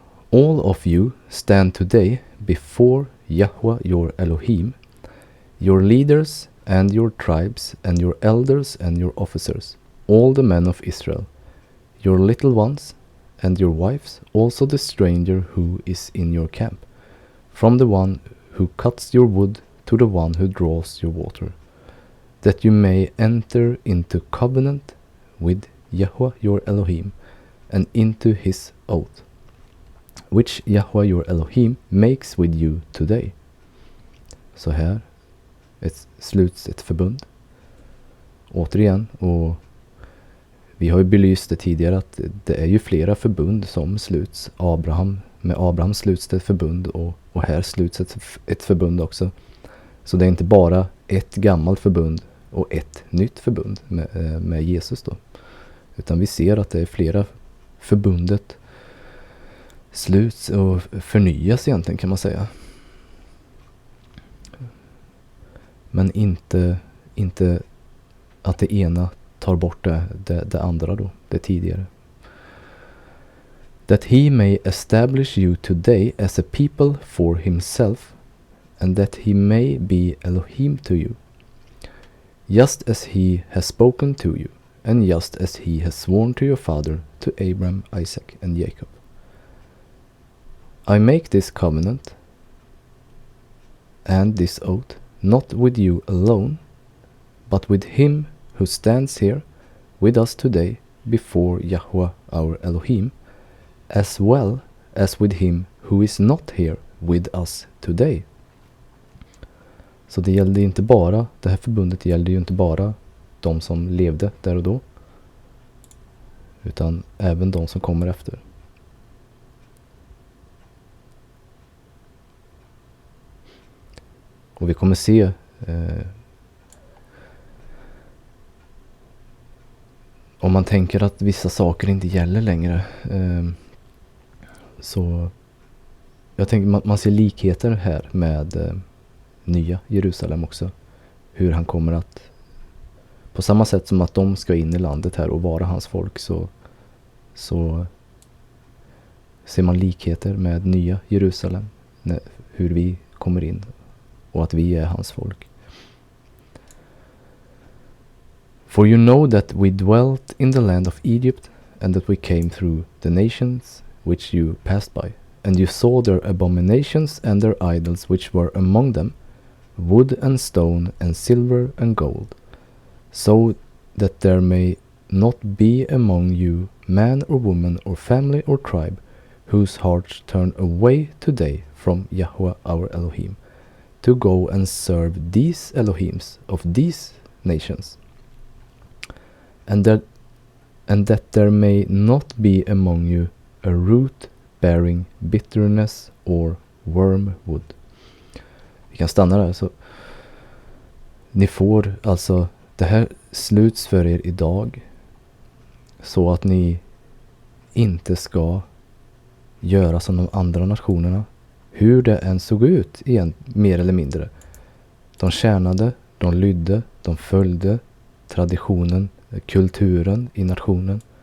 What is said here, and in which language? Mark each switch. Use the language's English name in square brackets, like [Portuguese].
[English] All of you stand today before Yahweh your Elohim, your leaders and your tribes and your elders and your officers, all the men of Israel, your little ones and your wives, also the stranger who is in your camp, from the one who cuts your wood to the one who draws your water, that you may enter into covenant with Yahweh your Elohim, and into his oath, which Yahweh your Elohim makes with you today. [Swedish] Så här sluts ett förbund. Återigen, och vi har ju belyst det tidigare att det är ju flera förbund som sluts. Med Abraham sluts det ett förbund och här sluts ett förbund också. Så det är inte bara ett gammalt förbund och ett nytt förbund med Jesus då. Utan vi ser att det är flera förbundet sluts och förnyas egentligen, kan man säga. Men inte att det ena tar bort det andra då, det tidigare. [English] That he may establish you today as a people for himself, and that he may be Elohim to you, just as he has spoken to you, and just as he has sworn to your father, to Abraham, Isaac, and Jacob. I make this covenant and this oath, not with you alone, but with him who stands here with us today before Yahweh our Elohim, as well as with him who is not here with us today. [Swedish] Så det här förbundet gällde ju inte bara de som levde där och då, utan även de som kommer efter. Och vi kommer se om man tänker att vissa saker inte gäller längre, så jag tänker man ser likheter här med nya Jerusalem också. Hur han kommer att, på samma sätt som att de ska in i landet här och vara hans folk, så ser man likheter med nya Jerusalem, hur vi kommer in och att vi är hans folk. [English] For you know that we dwelt in the land of Egypt, and that we came through the nations which you passed by, and you saw their abominations and their idols which were among them, wood and stone and silver and gold, so that there may not be among you man or woman or family or tribe whose hearts turn away today from Yahweh our Elohim, to go and serve these Elohims of these nations, and that there may not be among you a root bearing bitterness or wormwood. [Swedish] Vi kan stanna där. Så Ni får alltså, det här sluts för er idag så att ni inte ska göra som de andra nationerna. Hur det än såg ut igen, mer eller mindre. De tjänade, de lydde, de följde traditionen, kulturen i nationen.